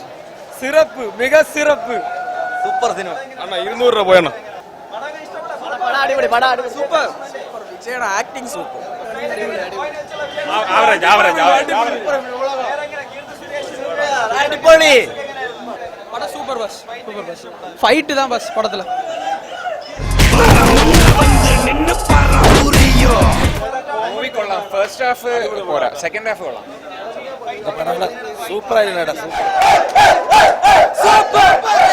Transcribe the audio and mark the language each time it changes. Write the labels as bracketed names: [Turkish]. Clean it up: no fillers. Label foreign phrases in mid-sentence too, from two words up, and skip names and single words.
[English] syrup, mega syrup, super cinema. [Malayalam] അണ്ണാ 200 രൂപ പോയണ്ണ. സൂപ്പർ. വിജയുടെ [English] acting super. [Malayalam] അടിപൊളി [Tamil] படம் [English] super boss, super boss. [Tamil] ஃபைட் தான் பஸ் படத்துல. [Malayalam] മൂവി കൊള്ളാം. [English] first half [Malayalam] പോരാ, [English] second half [Malayalam] കൊള്ളാം. സൂപ്പർ ആയിരുന്നു. സൂപ്പർ